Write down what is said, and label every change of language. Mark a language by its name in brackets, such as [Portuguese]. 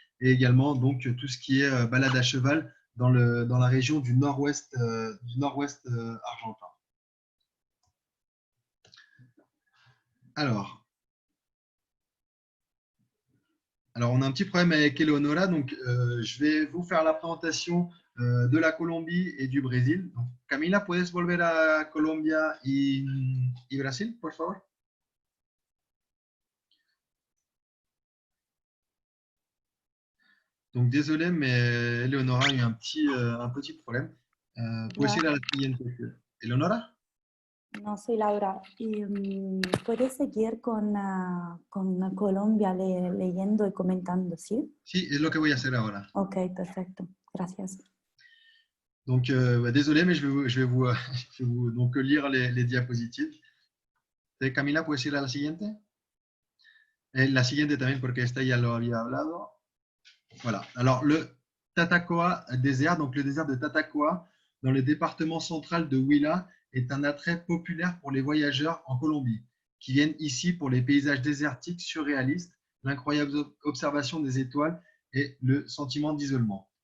[French] Et également, donc, tout ce qui est balade à cheval dans la région du nord-ouest argentin. Alors, on a un petit problème avec Eleonora, donc je vais vous faire la présentation de la Colombie et du Brésil. [Spanish] Donc, Camila, ¿puedes volver a Colombia y Brasil, por favor? [French] Donc, désolé, mais Eleonora a eu un petit problème. [Spanish] ¿Puedes ir a la siguiente? Eleonora? No, soy Laura. Y, ¿puedes seguir con Colombia leyendo y comentando, sí? Sí, es lo que voy a hacer ahora. Ok, perfecto. Gracias. [French] Donc, désolé, mais je vais vous donc, lire les diapositives. [Spanish] Camila, ¿puedes ir a la siguiente? La siguiente también, porque esta ya lo había hablado. [French] Voilà. Alors, le Tatacoa désert, donc le désert de Tatacoa, dans le département central de Huila, est un attrait populaire pour les voyageurs en Colombie, qui viennent ici pour les paysages désertiques surréalistes, l'incroyable observation des étoiles et le sentiment d'isolement.